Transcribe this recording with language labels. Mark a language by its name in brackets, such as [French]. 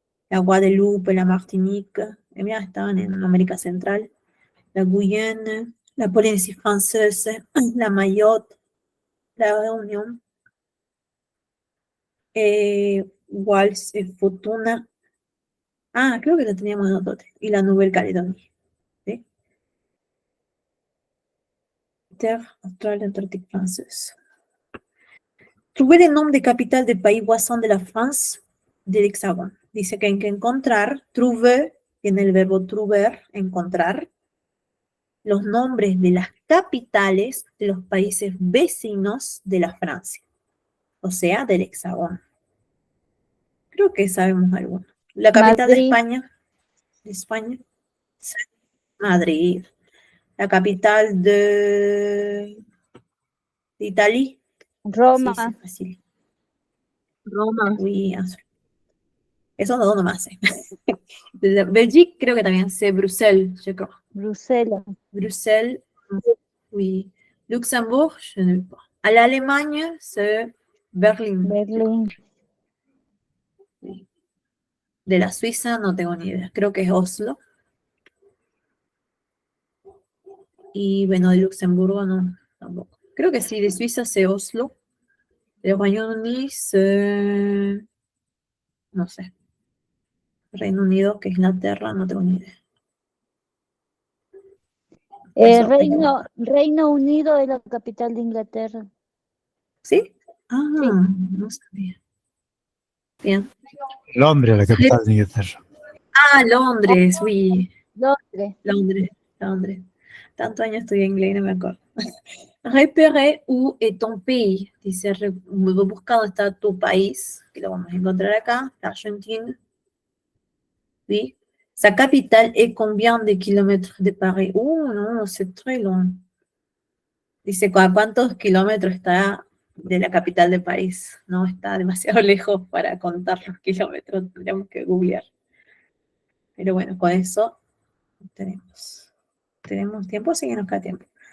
[French] La Guadeloupe, la Martinique, [Spanish] mira, estaban en América Central, [French] la Guyane, la Polynésie française, la Mayotte, la Réunion, Wallis et Futuna. [Spanish] Creo que lo teníamos en otro, y la Nouvelle-Calédonie. ¿Sí? [French] Terre australe antarctique française. Trouver les noms des capitales des pays voisins de la France de l'Hexagone. [Spanish] Dice que hay que encontrar, trouver, tiene el verbo trouver, encontrar, los nombres de las capitales de los países vecinos de la Francia, o sea, del Hexagón. Creo que sabemos alguno. La capital de España, Madrid. La capital de Italia, Roma. sí, fácil. Roma. Oui, Esos dos nomás sé. De Belgique creo que también sé Bruxelles, [French] je crois. [Spanish] Bruselas. [French] Bruxelles, oui. Luxembourg, je ne sais pas. À l'Allemagne, c'est Berlin. [Spanish] Berlín. [French] Oui. [Spanish] De la Suiza no tengo ni idea. Creo que es Oslo. Y bueno, de Luxemburgo no, tampoco. Creo que sí, de Suiza [French] c'est Oslo. [Spanish] De Royaume-Uni [French] c'est... [Spanish] no sé. Reino Unido, que es Inglaterra, no tengo ni idea. Eso, Reino Unido es la capital de Inglaterra. ¿sí? Ah, Sí. no sabía. Bien. Londres, la capital de Inglaterra. [French] Ah, Londres, oui. Londres. Londres, Londres. [Spanish] Tanto años estudié inglés y no me acuerdo. [French] Repéré où est ton pays. [Spanish] Dice, busca dónde está tu país, que lo vamos a encontrar acá, la Argentina. [French] Oui. Sa capitale est combien de kilomètres de Paris? No, c'est très long. [Spanish] Dice, ¿a cuántos kilómetros está de la capital de París? No, está demasiado lejos para contar los kilómetros, tendríamos que googlear. Pero bueno, con eso tenemos tiempo, sí que nos queda tiempo.